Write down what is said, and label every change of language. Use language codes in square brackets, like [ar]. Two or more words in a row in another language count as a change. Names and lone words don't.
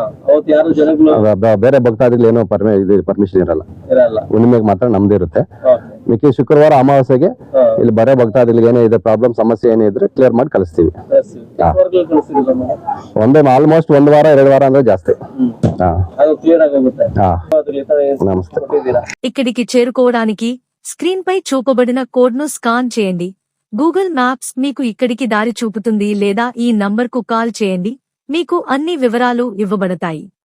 [kn] ಬೇರೆ ಭಕ್ತಾದಿಗಳು ಏನೋ ಪರ್ಮಿಷನ್ ಇರಲ್ಲ. ಹುಣ್ಣಿಮೆಗೆ ಮಾತ್ರ ನಮ್ದು ಇರುತ್ತೆ. ಮಿಕ್ಕಿ ಶುಕ್ರವಾರ ಅಮಾವಾಸ್ಯೆಗೆ ಇಲ್ಲಿ ಬರೋ ಭಕ್ತಾದಿಗಳಿಗೆ ಏನೇ ಇದೆ ಪ್ರಾಬ್ಲಮ್ ಸಮಸ್ಯೆ ಏನೇ ಇದ್ರೆ ಕ್ಲಿಯರ್ ಮಾಡಿ ಕಳಿಸ್ತೀವಿ. ಆಲ್ಮೋಸ್ಟ್ 1 ವಾರ 2 ವಾರ ಅಂದ್ರೆ ಜಾಸ್ತಿ. ಕ್ಲಿಯರ್ ಆಗೊಗುತ್ತೆ. [te] నమస్తే. ఇక్కడికి చేరుకోవడానికి స్క్రీన్ పై చూపబడిన కోడ్ ను స్కాన్ చేయండి. గూగుల్ మ్యాప్స్ మీకు ఇక్కడికి దారి చూపుతుంది లేదా ఈ నంబర్కు కాల్ చేయండి. మీకు అన్ని వివరాలు ఇవ్వబడతాయి.